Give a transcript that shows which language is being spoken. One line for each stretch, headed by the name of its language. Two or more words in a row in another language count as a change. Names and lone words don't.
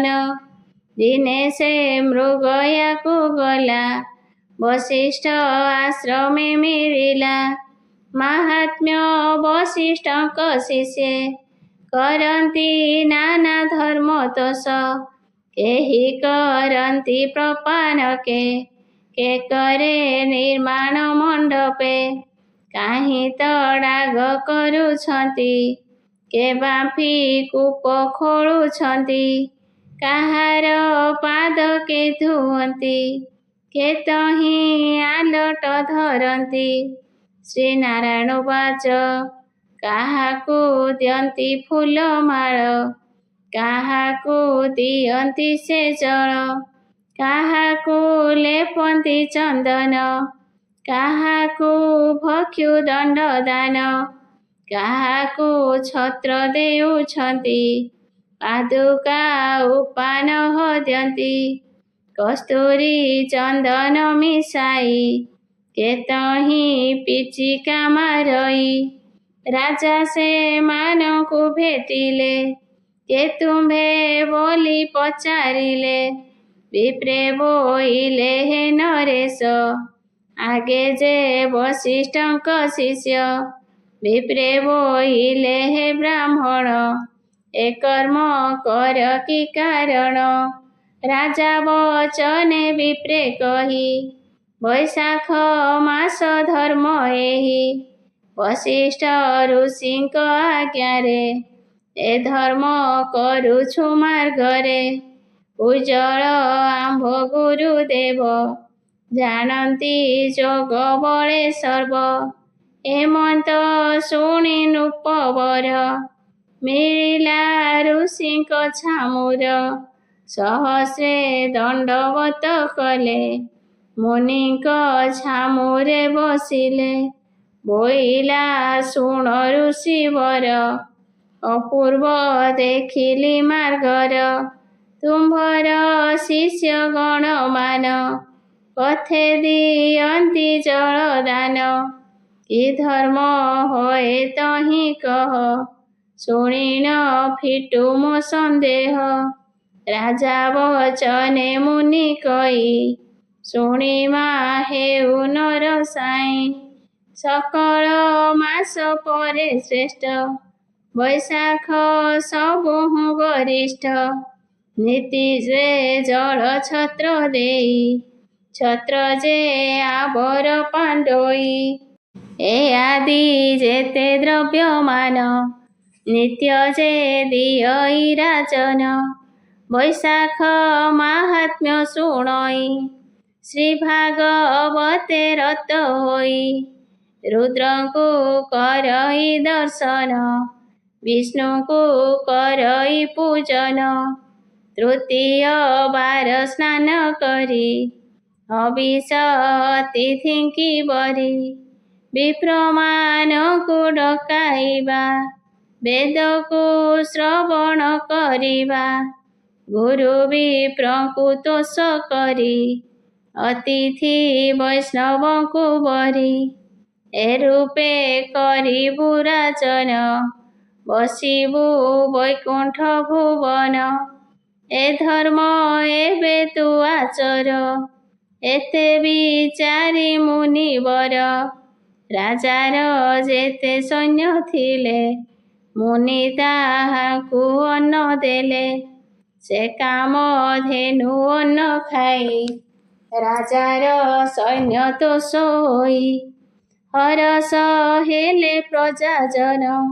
Odia: ଦିନେ ସେ ମୃଗୟାକୁ ଗଲା, ବଶିଷ୍ଠ ଆଶ୍ରମେ ମିଳିଲା। ମାହାତ୍ମ୍ୟ ବଶିଷ୍ଠଙ୍କ ଶିଷ୍ୟେ, କରନ୍ତି ନାନା ଧର୍ମ ତୋଷ। କେହି କରନ୍ତି ପ୍ରପାନକେ, କେ କରେ ନିର୍ମାଣ ମଣ୍ଡପେ କାହିଁ ତଡ଼ାଗ କରୁଛନ୍ତି କେ ବାମ୍ଫି କୂପ ଖୋଳୁଛନ୍ତି କାହାର ପାଦ କେ ଧୁଅନ୍ତି କେ ତହିଁ ଆଲଟ ଧରନ୍ତି।
Sanskrit: श्री नारायण उवाच
Odia: କାହାକୁ ଦିଅନ୍ତି ଫୁଲମାଳ କାହାକୁ ଦିଅନ୍ତି ସେ ଜଳ କାହାକୁ ଲେପନ୍ତି ଚନ୍ଦନ କାହାକୁ ଭକ୍ଷୁ ଦଣ୍ଡ ଦାନ କାହାକୁ ଛତ୍ର ଦେଉଛନ୍ତି ପାଦୁକା ଉପାନ ହଦ୍ୟନ୍ତି କସ୍ତୁରୀ ଚନ୍ଦନ ମିଶାଇ କେ ତହିଁ ପିଚିକା ମାରଇ। ରାଜା ସେ ମାନକୁ ଭେଟିଲେ କେ ତୁମ୍ଭେ ବୋଲି ପଚାରିଲେ ବିପ୍ରେ ବୋଇଲେ ହେ ନରେଶ ଆଗେ ଯେ ବଶିଷ୍ଠଙ୍କ ଶିଷ୍ୟ ବିପ୍ରେ ବୋଇଲେ ହେ ବ୍ରାହ୍ମଣ ଏ କର୍ମ କର କି କାରଣ। ରାଜା ବଚନେ ବିପ୍ରେ କହି ବୈଶାଖ ମାସ ଧର୍ମ ଏହି ବଶିଷ୍ଠ ଋଷିଙ୍କ ଆଜ୍ଞାରେ ଏ ଧର୍ମ କରୁଛୁ ମାର୍ଗରେ ଉଜ୍ଜ୍ୱଳ ଆମ୍ଭ ଗୁରୁଦେବ ଜାଣତି ଯୋଗ ବଳେ ସର୍ବ ହେମନ୍ତ ଶୁଣି ନୃପବର ମିଳିଲା ଋଷିଙ୍କ ଛାମୁର ସହସ୍ରେ ଦଣ୍ଡବତ କଲେ ମୁନିଙ୍କ ଛାମୁରେ ବସିଲେ ବୋଇଲା ଶୁଣ ଋଷିବର ଅପୂର୍ବ ଦେଖିଲି ମାର୍ଗର ତୁମ୍ଭର ଶିଷ୍ୟ ଗଣ ମାନ କଥେ ଦିଅନ୍ତି ଜଳଦାନ କି ଧର୍ମ ହୋଏ ତହିଁ କହ ଶୁଣିନ ଫିଟୁ ମୋ ସନ୍ଦେହ। ରାଜା ବଚନେ ମୁନି କହି ଶୁଣିମା ହେଉ ନର ସାଇଁ ସକଳ ମାସ ପରେ ଶ୍ରେଷ୍ଠ ବୈଶାଖ ସବହୁ ଗରିଷ୍ଠ ନୀତି ଯେ ଜଳ ଛତ୍ର ଦେଇ ଛତ୍ର ଯେ ଆବର ପାଣ୍ଡୋଇ ଏ ଆଦି ଯେତେ ଦ୍ରବ୍ୟମାନ ନିତ୍ୟ ଯେ ଦିଅଇ ରାଜନ ବୈଶାଖ ମାହାତ୍ମ୍ୟ ଶୁଣଇ ଶ୍ରୀ ଭାଗବତେ ରତ ହୋଇ ରୁଦ୍ରଙ୍କୁ କରଇ ଦର୍ଶନ ବିଷ୍ଣୁକୁ କରଇ ପୂଜନ ତୃତୀୟ ବାର ସ୍ନାନ କରି ହବିଷ ଅତିଥିଙ୍କି ବରି ବିପ୍ରମାନକୁ ଡକାଇବା ବେଦକୁ ଶ୍ରବଣ କରିବା ଗୁରୁ ବିପ୍ରଙ୍କୁ ତୋଷ କରି ଅତିଥି ବୈଷ୍ଣବଙ୍କୁ ବରି ଏ ରୂପେ କରିବୁ ରାଜନ ବସିବୁ ବୈକୁଣ୍ଠ ଭୁବନ ଏ ଧର୍ମ ଏବେ ତୁ ଆଚର ଏତେ ବିଚାରି ମୁନିବର। ରାଜାର ଯେତେ ସୈନ୍ୟ ଥିଲେ ମୁନି ତାହାକୁ ଅନ୍ନ ଦେଲେ ସେ କାମ ଧେନୁ ଅନ୍ନ ଖାଇ ରାଜାର ସୈନ୍ୟ ତୋଷ ହୋଇ ହରଷ ହେଲେ ପ୍ରଜାଜନ